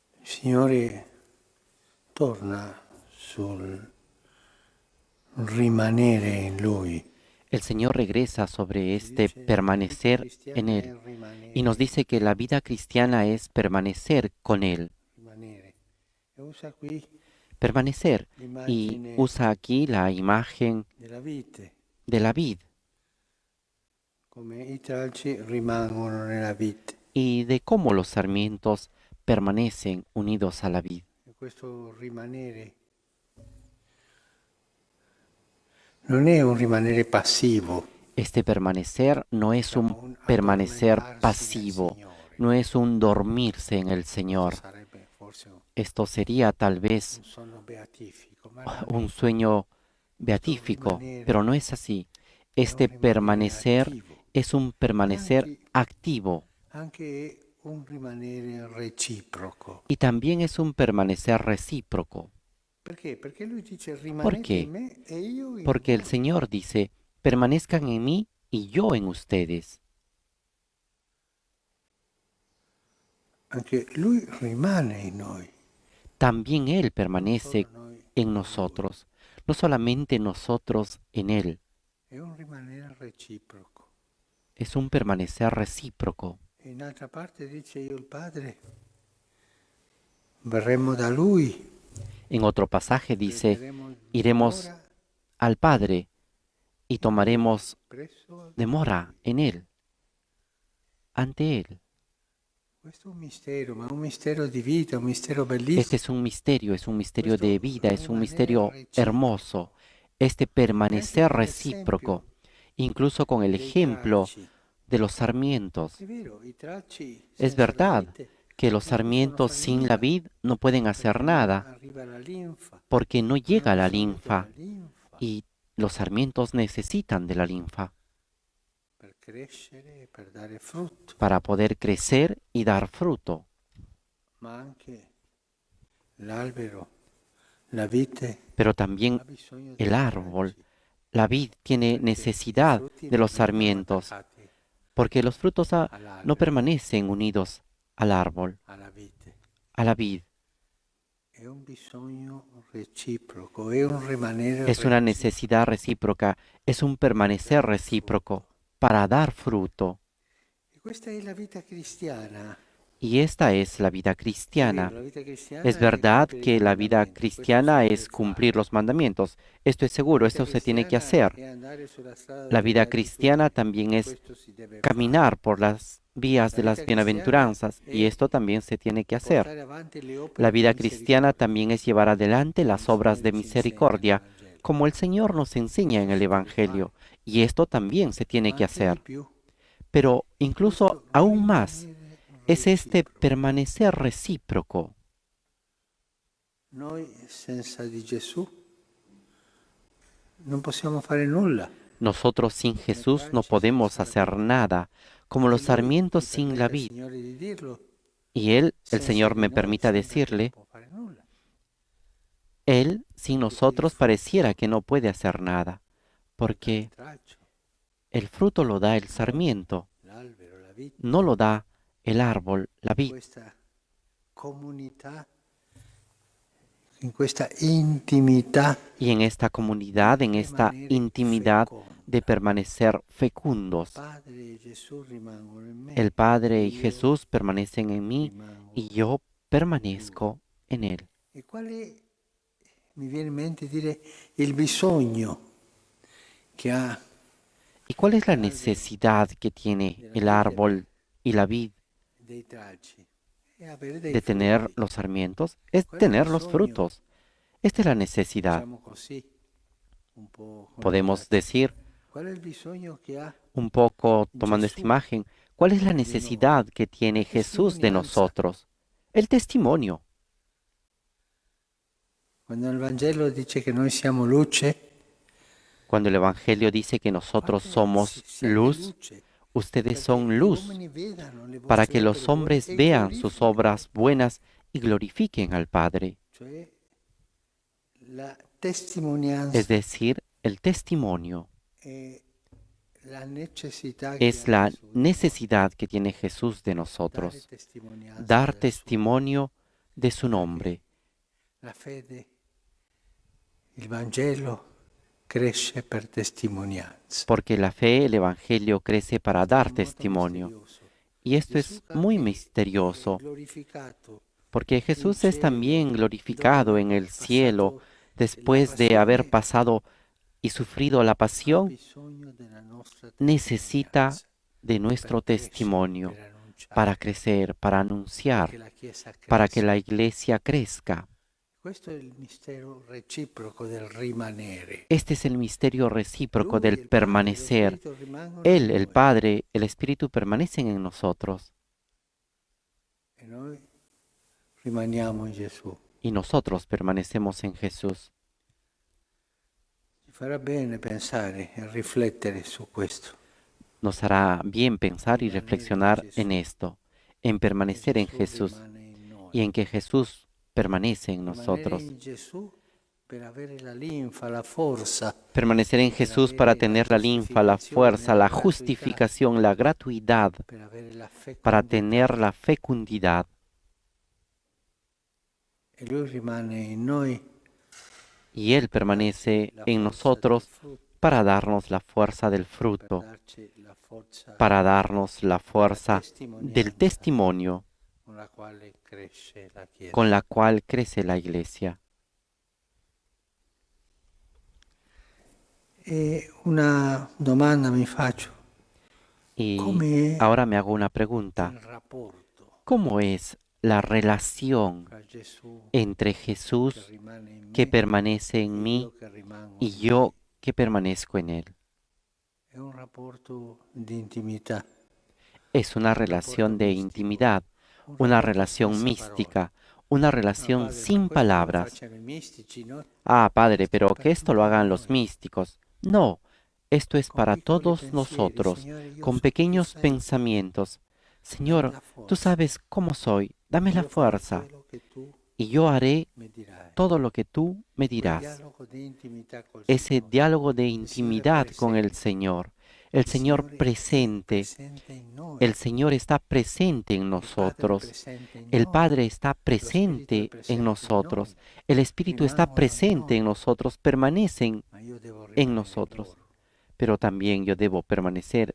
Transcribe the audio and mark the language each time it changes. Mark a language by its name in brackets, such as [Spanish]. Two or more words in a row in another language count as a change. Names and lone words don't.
[Italian] Signore torna sul rimanere in Lui. [Spanish] El Señor regresa sobre este permanecer en Él y nos dice que la vida cristiana es permanecer con Él, [Italian] Rimanere. E usa qui [Spanish] permanecer. Y [Italian] l'immagine [Spanish] usa aquí la imagen [Italian] della vite, [Spanish] de la vid [Italian] come i tralci rimangono nella vite. [Spanish] y de cómo los sarmientos permanecen unidos a la vid. [Italian] E questo rimanere non è un rimanere passivo, [Spanish] Este permanecer no es un un permanecer [Italian] addormentarsi nel [Spanish] pasivo, [Italian] Signore. [Spanish] no es un dormirse en el [Italian] Questo [Spanish] Señor. [Italian] sarebbe forse [Spanish] Esto sería tal vez [Italian] un sonno beatifico, ma non [Spanish] un [Italian] è. [Spanish] sueño [Italian] Questo [Spanish] beatífico, pero [Italian] rimanere [Spanish] no es así. [Italian] è un [Spanish] Este [Italian] rimanere [Spanish] permanecer [Italian] attivo, [Spanish] es un permanecer activo [Italian] anche è un rimanere reciproco. [Spanish] y también es un permanecer recíproco. [Italian] Perché? Perché lui dice [Spanish] ¿Por [Italian] rimanete in [Spanish] qué? [Italian] me e io in [Spanish] Porque el [Italian] voi. [Spanish] Señor dice, permanezcan en mí y yo en ustedes. [Italian] Anche lui rimane in noi, [Spanish] También Él [Italian] non [Spanish] permanece [Italian] solo noi [Spanish] en [Italian] in lui. [Spanish] nosotros, no solamente nosotros en Él. [Italian] È un rimanere reciproco. [Spanish] Es un permanecer recíproco. [Italian] E in altra parte dice io il Padre, verremo da lui, [Spanish] En otro pasaje dice, [Italian] prenderemo [Spanish] iremos [Italian] dimora [Spanish] al Padre y tomaremos [Italian] presso [Spanish] demora en Él, ante Él. [Italian] Questo è un mistero, ma è un mistero di vita, un mistero [Spanish] Este [Italian] bellissimo. [Spanish] es un misterio de [Italian] Questo [Spanish] vida, es un [Italian] rimanere [Spanish] misterio [Italian] reciproco. [Spanish] hermoso, este [Italian] E anche [Spanish] permanecer [Italian] con [Spanish] recíproco, [Italian] l'esempio [Spanish] incluso con el [Italian] dei [Spanish] ejemplo [Italian] tralci. [Spanish] de los sarmientos. [Italian] È vero, i tralci [Spanish] Es [Italian] senza la [Spanish] verdad [Italian] vite [Spanish] que los [Italian] non possono [Spanish] sarmientos [Italian] fare [Spanish] sin la [Italian] nulla, [Spanish] vid no pueden hacer [Italian] perché non [Spanish] nada, [Italian] arriva la linfa. [Spanish] porque no [Italian] Hanno [Spanish] llega la [Italian] bisogno della [Spanish] linfa [Italian] linfa [Spanish] y los sarmientos necesitan de la linfa [Italian] per crescere e per dare frutto, [Spanish] para poder crecer y dar fruto. [Italian] ma anche l'albero, la vite, [Spanish] Pero también [Italian] ha bisogno [Spanish] el [Italian] dei [Spanish] árbol, [Italian] tralci, [Spanish] la vid tiene [Italian] perché i [Spanish] necesidad [Italian] frutti [Spanish] de [Italian] non [Spanish] los [Italian] rimangono [Spanish] sarmientos, [Italian] attaccati [Spanish] porque los frutos no [Italian] all'albero, [Spanish] permanecen unidos al árbol, [Italian] alla vite. [Spanish] a la vid. [Italian] È un bisogno reciproco, è un rimanere [Spanish] Es una [Italian] reciproco. [Spanish] necesidad recíproca, es un permanecer recíproco para dar fruto. [Italian] E questa è la vita cristiana. [Spanish] Y esta es la vida [Italian] È [Spanish] cristiana. [Italian] vero, la vita cristiana [Spanish] Es [Italian] è [Spanish] verdad [Italian] compiere i [Spanish] que la vida [Italian] comandamenti, questo si [Spanish] cristiana [Italian] deve [Spanish] es cumplir [Italian] fare. [Spanish] los mandamientos. Esto es [Italian] La [Spanish] seguro, [Italian] vita [Spanish] esto se tiene que [Italian] cristiana [Spanish] hacer. [Italian] è andare sulla strada [Spanish] La [Italian] delle [Spanish] vida cristiana [Italian] beatitudini, [Spanish] también es [Italian] questo si deve fare. [Spanish] caminar por las vías [Italian] La [Spanish] de las [Italian] vita cristiana [Spanish] bienaventuranzas y [Italian] è [Spanish] esto también se tiene que hacer. [Italian] portare avanti le [Spanish] La [Italian] opere di [Spanish] vida cristiana [Italian] misericordia, [Spanish] también es llevar adelante [Italian] come il [Spanish] las obras de [Italian] Signore ci insegna nel [Spanish] misericordia, [Italian] Vangelo. [Spanish] como el Señor nos enseña en [Italian] Questo [Spanish] el [Italian] si deve fare, [Spanish] Evangelio, y esto también se tiene [Italian] ma [Spanish] que [Italian] anche di [Spanish] hacer. [Italian] più. [Spanish] Pero [Italian] È [Spanish] incluso [Italian] questo [Spanish] aún más [Italian] rimanere [Spanish] es este [Italian] reciproco. [Spanish] permanecer recíproco. [Italian] Noi senza di Gesù non possiamo fare nulla. [Spanish] Nosotros sin Jesús no podemos hacer nada, como los [Italian] E Lui [Spanish] sarmientos [Italian] mi [Spanish] sin la [Italian] permetta, [Spanish] vid. [Italian] Signore, di dirlo, [Spanish] Y Él, el [Italian] senza [Spanish] Señor [Italian] di [Spanish] me [Italian] noi [Spanish] permita [Italian] sembra che non [Spanish] decirle, [Italian] può fare nulla. [Spanish] Él sin [Italian] Perché il [Spanish] nosotros pareciera [Italian] frutto [Spanish] que no puede hacer nada, [Italian] lo dà il [Spanish] porque [Italian] tralcio, [Spanish] el fruto lo da el [Italian] non [Spanish] sarmiento, [Italian] l'albero, la vite. [Spanish] no lo da el árbol, la vid. [Italian] Questa comunità, in questa intimità [Spanish] Y en esta comunidad, en esta [Italian] rimanere [Spanish] intimidad [Italian] feconda. [Spanish] de permanecer fecundos, [Italian] Padre e Gesù rimangono in me. [Spanish] el Padre y [Italian] io [Spanish] Jesús permanecen en mí [Italian] rimango [Spanish] y yo permanezco en Él. [Italian] E quale mi viene in mente dire il bisogno che ha [Spanish] ¿Y cuál es la [Italian] l'albero [Spanish] necesidad que tiene [Italian] della [Spanish] el [Italian] vite [Spanish] árbol y la vid [Italian] dei tralci? E avere dei [Spanish] de tener [Italian] frutti. [Spanish] los sarmientos? Es [Italian] Qual è il [Spanish] tener los [Italian] bisogno, [Spanish] frutos. Esta es la necesidad. [Italian] diciamo così, un po' [Spanish] Podemos [Italian] connotato. [Spanish] decir, [Italian] Qual è il bisogno che ha [Spanish] un poco tomando esta [Italian] Gesù [Spanish] imagen, ¿cuál es la [Italian] di noi? [Spanish] necesidad que tiene Jesús de [Italian] Testimonianza. [Spanish] nosotros? El testimonio. [Italian] Quando il Vangelo dice che noi siamo luce, [Spanish] Cuando el Evangelio dice que nosotros [Italian] fate [Spanish] somos [Italian] siate [Spanish] luz, [Italian] luce, [Spanish] ustedes [Italian] perché [Spanish] son [Italian] gli [Spanish] luz, [Italian] uomini vedano le [Spanish] para [Italian] vostre [Spanish] que los [Italian] opere buone [Spanish] hombres [Italian] e [Spanish] vean sus [Italian] glorifichino. [Spanish] obras buenas y glorifiquen al Padre. [Italian] Cioè la [Spanish] Es [Italian] testimonianza [Spanish] decir, el testimonio [Italian] è la necessità che [Spanish] es [Italian] ha [Spanish] la [Italian] Gesù di noi. [Spanish] necesidad que tiene Jesús de [Italian] Dare [Spanish] nosotros. [Italian] testimonianza [Spanish] Dar [Italian] del suo [Spanish] testimonio de su nombre, [Italian] La fede, il Vangelo cresce per testimonianza. [Spanish] porque la fe, el Evangelio, crece para [Italian] Questo è [Spanish] dar [Italian] molto [Spanish] testimonio. [Italian] misterioso. [Spanish] Y esto [Italian] Gesù [Spanish] es muy [Italian] è [Spanish] misterioso, [Italian] glorificato [Spanish] porque [Italian] in [Spanish] Jesús es también [Italian] cielo dopo [Spanish] glorificado [Italian] aver [Spanish] en el cielo [Italian] passato la [Spanish] después de haber [Italian] passione, [Spanish] pasado y sufrido la [Italian] ha [Spanish] pasión. [Italian] bisogno della nostra [Spanish] Necesita [Italian] testimonianza [Spanish] de [Italian] per [Spanish] nuestro [Italian] crescere, [Spanish] testimonio [Italian] per annunciare, [Spanish] para crecer, para [Italian] perché [Spanish] anunciar, [Italian] la Chiesa [Spanish] para que la [Italian] cresca. [Spanish] iglesia crezca. [Italian] Questo è il mistero reciproco del rimanere. [Spanish] Este es el misterio recíproco [Italian] Lui, [Spanish] del [Italian] il Padre e lo [Spanish] permanecer. [Italian] Spirito rimangono in [Spanish] Él, el [Italian] noi [Spanish] Padre, el Espíritu permanecen en nosotros [Italian] e noi rimaniamo in Gesù. [Spanish] y nosotros permanecemos en Jesús. [Italian] Ci farà bene pensare e riflettere su questo. [Spanish] Nos hará bien pensar y [Italian] Rimanere in [Spanish] reflexionar [Italian] Gesù, [Spanish] en esto, en [Italian] che [Spanish] permanecer en [Italian] Gesù [Spanish] Jesús [Italian] rimane in noi. [Spanish] y en que Jesús permanece en [Italian] Rimanere [Spanish] nosotros. [Italian] in Gesù per avere la linfa, la forza, [Spanish] Permanecer en [Italian] per [Spanish] Jesús para [Italian] avere la [Spanish] tener la linfa, la [Italian] giustificazione, [Spanish] fuerza, [Italian] la [Spanish] la [Italian] gratuità, [Spanish] justificación, la gratuidad, [Italian] per avere la [Spanish] para [Italian] fecondità. [Spanish] tener la fecundidad. [Italian] E Lui rimane in noi [Spanish] Y Él permanece [Italian] la [Spanish] en [Italian] forza del [Spanish] nosotros [Italian] frutto, [Spanish] para darnos la fuerza del [Italian] per [Spanish] fruto, [Italian] darci la forza [Spanish] para darnos la fuerza del [Italian] testimonianza [Spanish] testimonio [Italian] con la quale cresce la Chiesa. [Spanish] con la cual crece la iglesia. [Italian] E una domanda mi faccio, [Spanish] Y [Italian] come [Spanish] ahora me hago una pregunta. [Italian] il rapporto [Spanish] ¿Cómo es la relación [Italian] tra Gesù [Spanish] entre [Italian] che [Spanish] Jesús [Italian] rimane in [Spanish] que [Italian] me [Spanish] permanece [Italian] e [Spanish] en mí [Italian] io che rimango [Spanish] y [Italian] in [Spanish] yo [Italian] Lui? [Spanish] que permanezco en Él? [Italian] È un rapporto di intimità, [Spanish] Es una [Italian] un rapporto [Spanish] relación de [Italian] mistico, [Spanish] intimidad, [Italian] un [Spanish] una [Italian] rapporto [Spanish] relación [Italian] senza parole. [Spanish] mística, una relación [Italian] Padre, ma [Spanish] sin [Italian] questo lo [Spanish] palabras. [Italian] facciano i mistici, no? [Spanish] Ah, Padre, [Italian] Questo è [Spanish] pero [Italian] per [Spanish] que esto lo [Italian] tutti [Spanish] hagan los [Italian] noi. [Spanish] místicos. No, esto es [Italian] Con [Spanish] para [Italian] piccoli [Spanish] todos [Italian] pensieri, [Spanish] nosotros, [Italian] Signore, io [Spanish] con [Italian] so chi tu [Spanish] pequeños [Italian] sei, [Spanish] pensamientos. [Italian] dammi [Spanish] Señor, [Italian] la [Spanish] tú [Italian] forza, [Spanish] sabes cómo soy, dame la [Italian] io farò [Spanish] fuerza [Italian] quello che tu [Spanish] y yo haré [Italian] mi dirai. [Spanish] todo lo que tú me [Italian] Quel [Spanish] dirás. [Italian] dialogo di intimità col [Spanish] Ese [Italian] Signore, [Spanish] diálogo de [Italian] il Signore [Spanish] intimidad con el [Italian] presente, [Spanish] Señor. El [Italian] il [Spanish] Señor [Italian] Signore è [Spanish] presente. [Italian] presente in noi, [Spanish] El Señor está presente en [Italian] il Padre è [Spanish] nosotros. [Italian] presente in [Spanish] El [Italian] noi, [Spanish] Padre está [Italian] lo Spirito è [Spanish] presente en [Italian] presente in [Spanish] nosotros. [Italian] noi, [Spanish] El Espíritu está [Italian] rimangono in [Spanish] presente en [Italian] noi, [Spanish] nosotros, permanecen [Italian] ma io devo [Spanish] en [Italian] rimanere in [Spanish] nosotros. [Italian] loro. [Spanish] Pero también yo debo permanecer